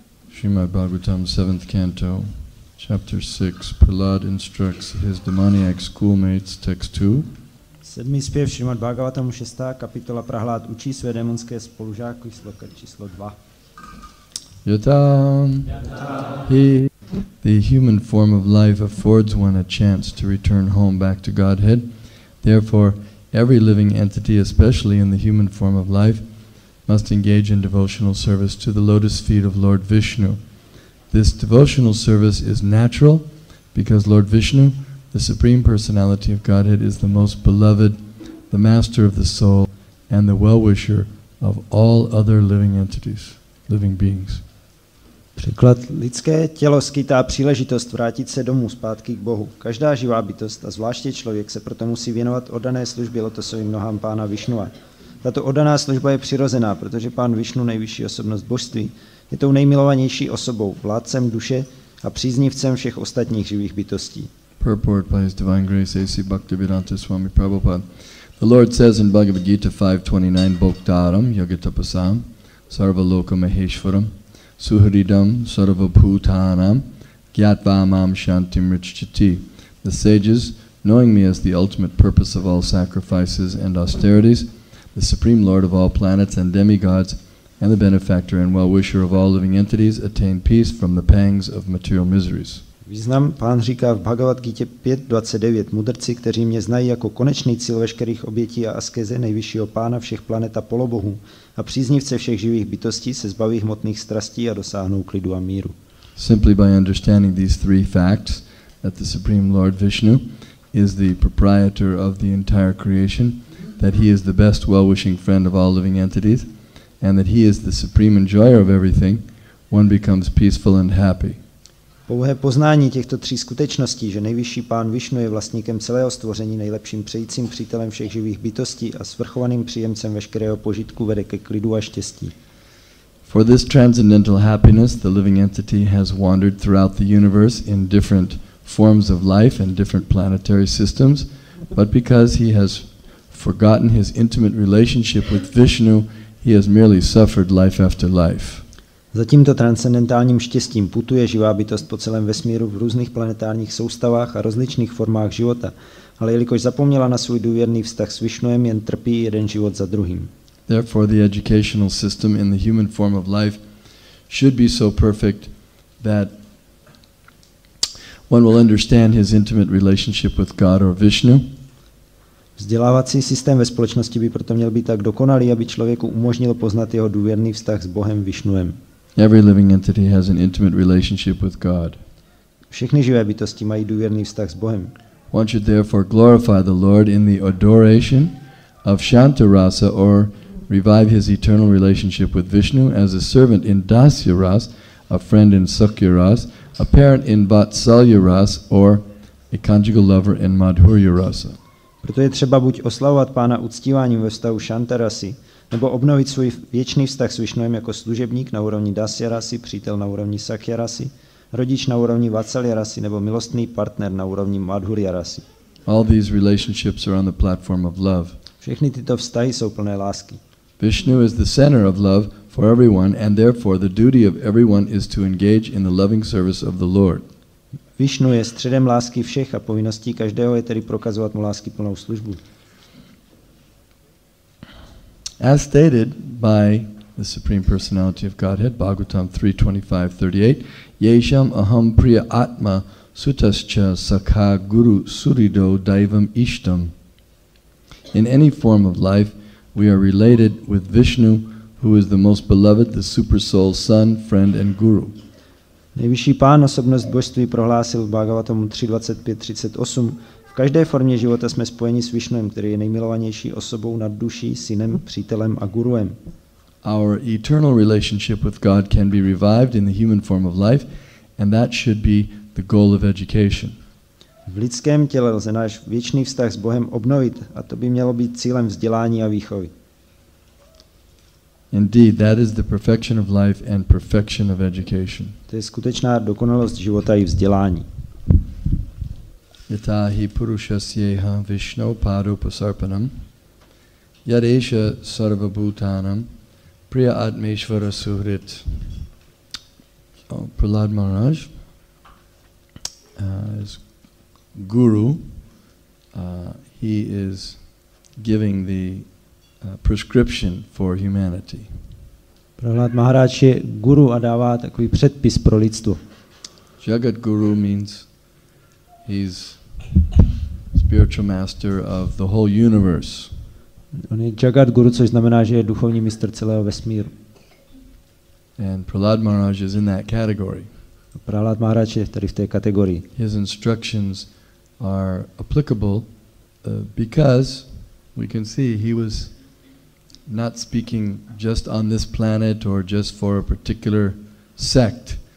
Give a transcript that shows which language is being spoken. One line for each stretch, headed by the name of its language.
English: Srimad Bhagavatam, 7th Canto, Chapter 6. Prahlad instructs his demoniac schoolmates, Text 2. 7.
Czech: zpěv Srimad Bhagavatamu, 6. kapitola. Prahlad učí své démonské spolužáky, sloka číslo 2.
Sanskrit: Yata he,
English: the human form of life affords one a chance to return home back to Godhead. Therefore, every living entity, especially in the human form of life, must engage in devotional service to the lotus feet of Lord Vishnu. This devotional service is natural because Lord Vishnu, the Supreme Personality of Godhead, is the most beloved, the master of the soul, and the well-wisher of all other living entities, living beings.
Czech: Překlad. Lidské tělo skýtá příležitost vrátit se domů zpátky k Bohu. Každá živá bytost a zvláště člověk se proto musí věnovat oddané službě lotosovým nohám pána Višnua. Tato oddaná služba je přirozená, protože pán Višnu, nejvyšší osobnost božství, je tou nejmilovanější osobou, vládcem duše a příznivcem všech ostatních živých bytostí.
English: Purport by His Divine Grace A.C. Bhaktivedanta Swami Prabhupada. The Lord says in Bhagavad Gita 5.29,
Sanskrit: Bhoktaram Yagatapasam Sarvaloka Maheshwaram Suhridam Sarvabhutanam Gyatvamam Shantim Richchati.
English: The sages, knowing me as the ultimate purpose of all sacrifices and austerities, the Supreme Lord of all planets and demigods, and the benefactor and well-wisher of all living entities, attain peace from the pangs of material miseries.
Czech: Význam pán říká v Bhagavad Gita 5.29. Mudrci, kteří mě znají jako konečný cíl veškerých obětí a askeze nejvyššího pána všech planet a polobohů a příznivce všech živých bytostí, se zbaví hmotných strastí a dosáhnou klidu a míru.
English: Simply by understanding these three facts, that the Supreme Lord Vishnu is the proprietor of the entire creation, that he is the best well-wishing friend of all living entities, and that he is the supreme enjoyer of everything, one becomes peaceful and happy.
Czech: Pouhé poznání těchto tří skutečností, že nejvyšší pán Višnu je vlastníkem celého stvoření, nejlepším přejícím přítelem všech živých bytostí a svrchovaným příjemcem veškerého požitku, vede ke klidu a štěstí.
English: For this transcendental happiness, the living entity has wandered throughout the universe in different forms of life and different planetary systems, but because he has forgotten his intimate relationship with Vishnu, he has merely suffered life after life.
Czech: Za tímto transcendentálním štěstím putuje živá bytost po celém vesmíru v různých planetárních soustavách a rozličných formách života, ale jelikož zapomněla na svůj důvěrný vztah s Višnuem, jen trpí jeden život za druhým.
English: Therefore, the educational system in the human form of life should be so perfect that one will understand his intimate relationship with God or Vishnu.
Czech: Vzdělávací systém ve společnosti by proto měl být tak dokonalý, aby člověku umožnil poznat jeho důvěrný vztah s Bohem Višnuem.
English: Every living entity has an intimate relationship with God.
Czech: Všechny živé bytosti mají důvěrný vztah s Bohem.
English: One should therefore glorify the Lord in the adoration of Shanta Rasa, or revive his eternal relationship with Vishnu as a servant in Dasya Ras, a friend in Sakya Ras, a parent in Vatsalya Ras, or a conjugal lover in Madhurya Rasa.
Czech: Proto je třeba buď oslavovat pána uctíváním ve vztahu Shantarasy, nebo obnovit svůj věčný vztah s Višnuem jako služebník na úrovni Dasya Rasy, přítel na úrovni Sakya Rasy, rodič na úrovni Vatsalya Rasy, nebo milostný partner na úrovni Madhurya Rasy.
English: All these relationships are on the platform of love.
Czech: Všechny tyto vztahy jsou plné lásky.
English: Vishnu is the center of love for everyone, and therefore the duty of everyone is to engage in the loving service of the Lord.
Czech: Višnu je středem lásky všech a povinností každého je tedy prokazovat mu láskyplnou službu.
English: As stated by the Supreme Personality of Godhead, Bhagavatam 3.25-38,
Sanskrit: Yesham aham priya atma sutascha sakha guru surido daivam ishtam.
English: In any form of life, we are related with Vishnu, who is the most beloved, the super soul, son, friend, and guru.
Czech: Nejvyšší pán, osobnost božství, prohlásil v Bhagavatamu 3.25-38, v každé formě života jsme spojeni s Višnuem, který je nejmilovanější osobou nad duší, synem, přítelem a guruem.
English: Our eternal relationship with God can be revived in the human form of life, and that should be the goal of education.
Czech: V lidském těle lze náš věčný vztah s Bohem obnovit a to by mělo být cílem vzdělání a výchovy.
English: Indeed, that is the perfection of life and perfection of education.
Czech: To je skutečná dokonalost života i vzdělání.
Sanskrit: Yata hi purushasyeha Vishnu padupasarpanam yadesha sarvabhutanam priya atmeshvara suhrit.
English: Prahlad Maharaj is guru. He is giving the prescription for humanity.
Czech: Prahlad Maharaj je guru a dává takový předpis pro lidstvo.
English: Jagat Guru means he's spiritual master of the whole universe.
Czech: On je Jagat Guru, což znamená, že je duchovní mistr celého vesmíru.
English: And Prahlad Maharaj is in that category.
Czech: Prahlad Maharaj je tady v té kategorii.
English: His instructions are applicable because we can see he was not speaking just on this planet or just for a particular sect.